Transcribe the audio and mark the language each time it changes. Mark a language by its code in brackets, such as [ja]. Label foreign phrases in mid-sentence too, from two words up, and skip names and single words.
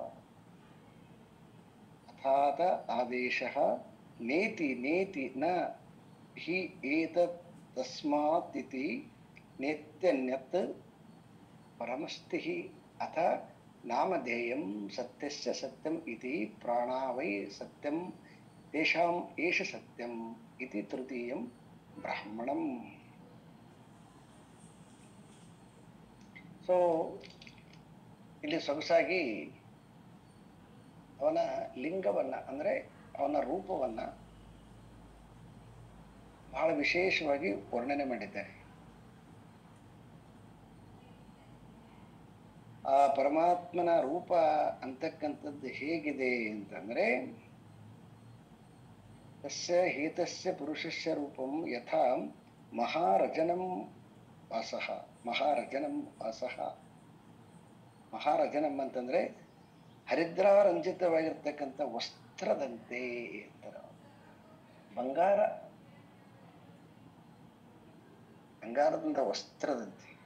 [sa] ಅಥಾತ ಆದೇಶಃ ನೇತಿ ನೇತಿ ನ ಹಿ ಏತತ್ ತಸ್ಮಾತ್ ಇತಿ ನೇತ್ಯನ್ಯತ್ ಪರಮಸ್ತಿಃ ಅಥ ನಾಮಧೇಯಂ ಸತ್ಯಸ್ಯ ಸತ್ಯಂ ಇತಿ ಪ್ರಾಣಾ ವೈ ಸತ್ಯಂ ತೇಷಾಂ ಏಷ ಸತ್ಯಂ ಇತಿ ತೃತೀಯಂ ಬ್ರಾಹ್ಮಣಂ. [kn] ಸೊ ಇಲ್ಲಿ ಸೊಗಸಾಗಿ ಅವನ ಲಿಂಗವನ್ನ ಅಂದ್ರೆ ಅವನ ರೂಪವನ್ನ ಬಹಳ ವಿಶೇಷವಾಗಿ ವರ್ಣನೆ ಮಾಡಿದ್ದಾರೆ. ಆ ಪರಮಾತ್ಮನ ರೂಪ ಅಂತಕ್ಕಂಥದ್ದು ಹೇಗಿದೆ ಅಂತಂದ್ರೆ, [sa] ತಸ್ಯ ಹೇತಸ್ಯ ಪುರುಷಸ್ಯ ರೂಪಂ ಯಥಾ ಮಹಾರಜನಂ ವಾಸಃ. ಮಹಾರಜನಂ ವಾಸಃ. [kn] ಮಹಾರಜನಂ ಅಂತಂದ್ರೆ ಹರಿದ್ರಾರಂಜಿತವಾಗಿರ್ತಕ್ಕಂಥ ವಸ್ತ್ರದಂತೆ ಅಂತಾರ. ಬಂಗಾರದಂತ ವಸ್ತ್ರದಂತೆ.